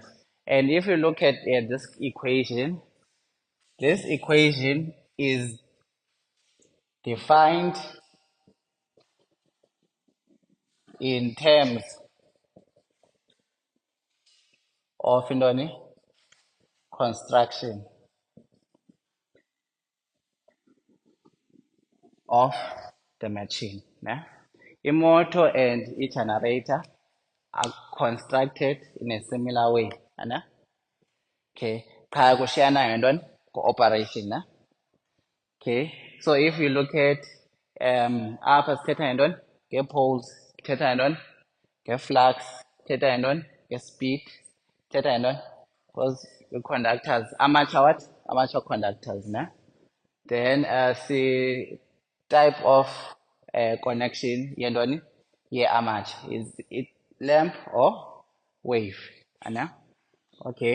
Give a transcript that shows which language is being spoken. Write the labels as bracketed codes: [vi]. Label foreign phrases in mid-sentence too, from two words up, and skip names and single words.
[en] And if you look at this equation is defined in terms of intoni? Construction of the machine. [xh] Ne? [en] A motor and a generator are constructed in a similar way. [xh] Ana? [en] Okay. [xh] Qha kushiyana ngentoni? [en] Operation, na? Okay. So if you look at [xh] apha sithetha ngentoni? Nge-poles, sithetha ngentoni? Nge-flux, sithetha ngentoni? Nge-speed, sithetha ngentoni? [en] Because the conductors, amateur what? Amateur conductors, na? Then see type of connection yentoni? Ye-amateur. Is it lamp or wave? Ana? Okay.